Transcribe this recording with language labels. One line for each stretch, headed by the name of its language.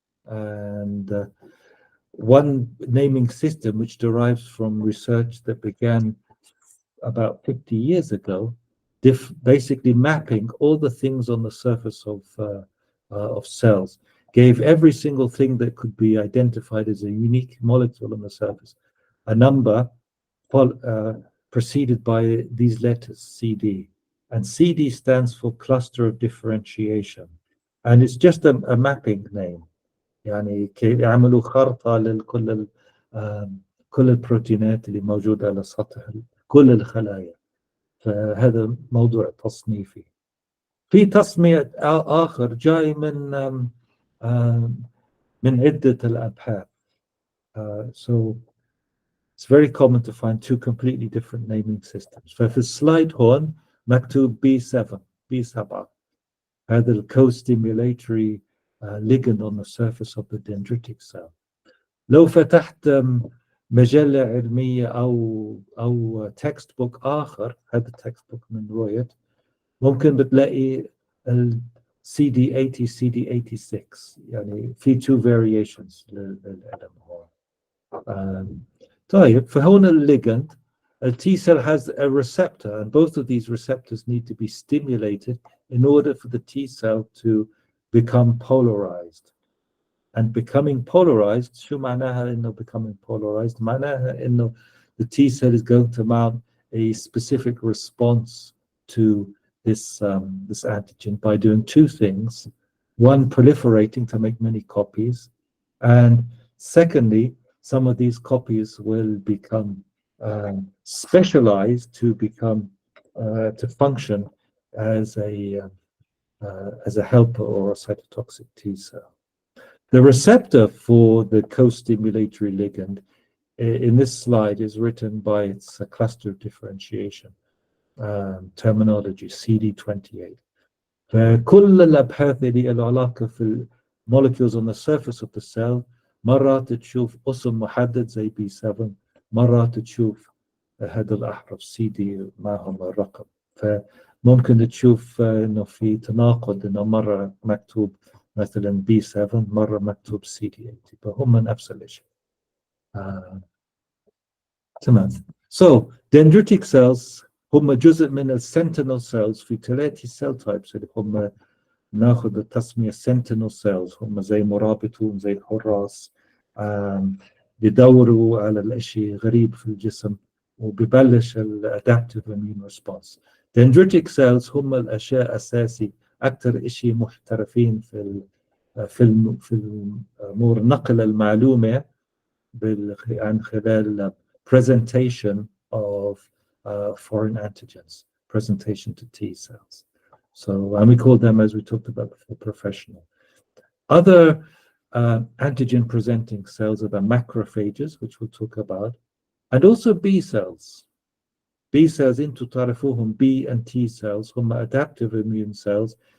English: And one naming system, which derives from research that began about 50 years ago, basically mapping all the things on the surface of cells, gave every single thing that could be identified as a unique molecule on the surface a number preceded by these letters, CD. And CD stands for cluster of differentiation. And it's just a mapping name.
Arabic: يعني يعملوا خرطة لكل كل البروتينات اللي موجودة على سطح كل الخلايا. فهذا موضوع تصنيفي. في تصنيف آخر جاي من عدة الأبحاث.
English: So it's very common to find two completely different naming systems.
Arabic: ففي السلايد هون مكتوب
English: B7
Arabic: هذا ال
English: co-stimulatory ligand on the surface of the dendritic cell.
Arabic: لو فتحت مجلة علمية أو تكست بوك آخر، هذا التكست بوك من رويت، ممكن بتلاقي ال CD80 CD86 يعني في
English: two variations
Arabic: للعلم هون. طيب فهون الليجند
English: a T cell has a receptor, and both of these receptors need to be stimulated in order for the T cell to become polarized. And becoming polarized,
Arabic: شو معناها إنه
English: becoming polarized؟
Arabic: معناها إنه
English: the T cell is going to mount a specific response to this antigen by doing two things. One, proliferating to make many copies, and secondly, some of these copies will become specialized to become to function as a helper or a cytotoxic T cell. The receptor for the co-stimulatory ligand in this slide is written by its cluster of differentiation terminology CD28.
Arabic: فكل الأبحاث اللي له علاقة في
English: molecules on the surface of the cell
Arabic: مرات تشوف اسم محدد زي B7 مرات تشوف هذا الأحرف CD معهم الرقم. فممكن تشوف إنه في تناقض إنه مرة مكتوب مثلا B7 مرة مكتوب CD8 فهم نفس الشيء. تمام.
English: So dendritic cells
Arabic: هم جزء من السنتينل cells في ثلاثة cell types اللي هم ناخذ التسمية sentinel cells هم زي مرابطون زي حراس بيدوروا على الاشي غريب في الجسم وببلش الادابتيف immune response. dendritic cells هم الاشياء اساسي اكثر اشي محترفين في امور نقل المعلومة عن خلال
English: presentation of foreign antigens, presentation to T cells. So, and we call them, as we talked about before, professional. Other antigen presenting cells are the macrophages, which we'll talk about, and also B cells. B cells into
Arabic: تعرفوهم
English: B and T cells,
Arabic: هم
English: adaptive immune cells.